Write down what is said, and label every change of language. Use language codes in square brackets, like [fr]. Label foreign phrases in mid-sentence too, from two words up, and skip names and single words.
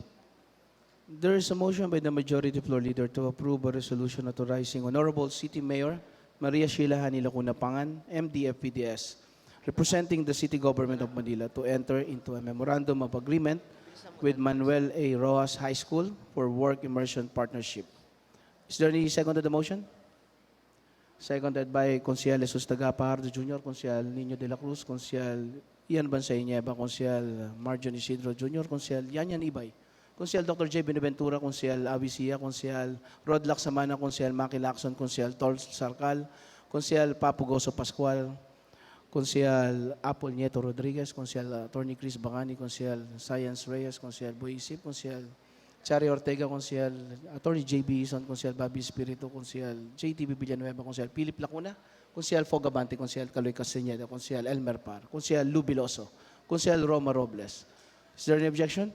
[en] There is a motion by the majority floor leader to approve a resolution authorizing Honorable City Mayor Maria Shilahani Lacunapangan, MD FPDS, representing the City Government of Manila to enter into a memorandum of agreement with Manuel A. Rojas High School for Work Immersion Partnership. Is there any second to the motion? Seconded by Consial Jesus Tagapardo Jr., Consial Nino de la Cruz, Consial Ian Bansay Nieva, Consial Marjon Isidro Jr., Consial Yanyan Ibay, Consial Dr. J. Benaventura, Consial Awisia, Consial Rod Laksamana, Consial Maki Lacson, Consial Tol Sarcal, Consial Papo Goso Pascual, Consial Apple Nieto Rodriguez, Consial Attorney Chris Bacani, Consial Science Reyes, Consial Boisip, Consial Chari Ortega, Consial Attorney JB Ison, Consial Bobby Espiritu, Consial JTB Villanueva, Consial Philip Lacuna, Consial Fog Abante, Consial Caloy Castañeda, Consial Elmer Par, Consial Lubiloso, Consial Roma Robles. Is there any objection?